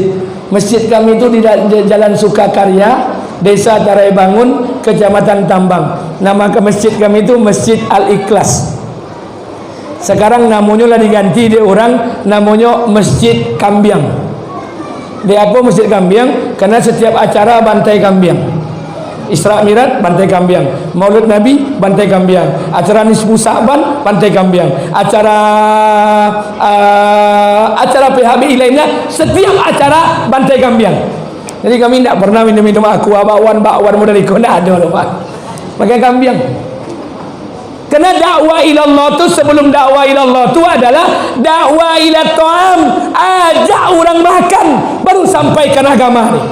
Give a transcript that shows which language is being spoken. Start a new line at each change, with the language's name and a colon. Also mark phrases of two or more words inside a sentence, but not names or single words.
Indonesian: Masjid kami itu di Jalan Sukakarya, Desa Tarai Bangun, Kecamatan Tambang. Nama ke masjid kami itu Masjid Al-Ikhlas. Sekarang namanya lah diganti dia orang, namanya Masjid Kambiang. Dia apa Masjid Kambiang? Karena setiap acara bantai kambiang. Isra Mi'raj bantai kambiang, Maulid Nabi bantai kambiang, acara Nisfu Sa'ban bantai kambiang, acara PHBI lainnya, setiap acara bantai kambiang. Jadi kami tidak pernah minum aqua, bakwan modalika, tidak ada loh Pak. Pakai kambiang. Karena
Arabic: دعوة إلى الله
Indonesian: itu sebelum
Arabic: دعوة إلى الله
Indonesian: itu adalah
Arabic: دعوة إلى الطعام,
Indonesian: ajak orang makan baru sampaikan agama ini.